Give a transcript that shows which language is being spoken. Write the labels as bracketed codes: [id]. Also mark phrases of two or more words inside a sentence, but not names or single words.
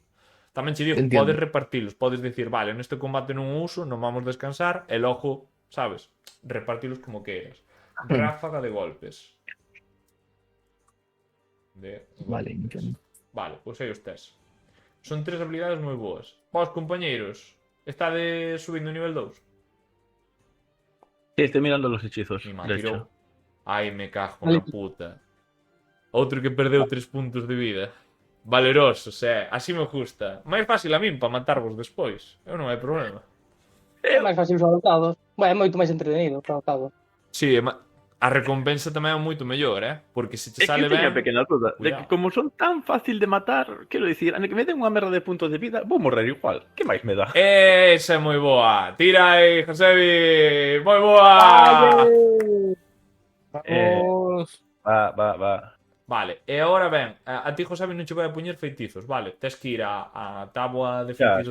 [gl] Tamén che digo, podes repartilos, podes dicir, vale, neste combate non uso, non vamos descansar, e logo, sabes, repartilos como queiras. Ráfaga de golpes. Vale, entendo. Vale, pois aí os tes. Son 3 habilidades moi boas. Vos, compañeiros, estade subindo nivel 2? [es] Sí, estoy mirando los hechizos, Mi de hecho. [gl] Ai, me cago na puta. Outro que perdeu 3 puntos de vida. Valerosos, así me gusta. Máis fácil a min para matarvos despois. Eu non hai problema. É máis fácil os adaptados. Bueno, é moito máis entretenido os adaptados. Sí, a recompensa tamén é moito mellor, porque se che [es] Es que sale yo tenía [gl] ben... [es] pequeña duda de que como son tan fácil de matar, quiero decir, a que me den [gl] unha merda de puntos de vida, vou morrer igual. Que máis me dá? Esa é moi boa. Tira aí, Josebi. Moi boa. Vamos. Va. Vale, e agora ben, a ti, Josebi, non che vai a puñer feitizos, vale? Tes que ir a táboa de feitizos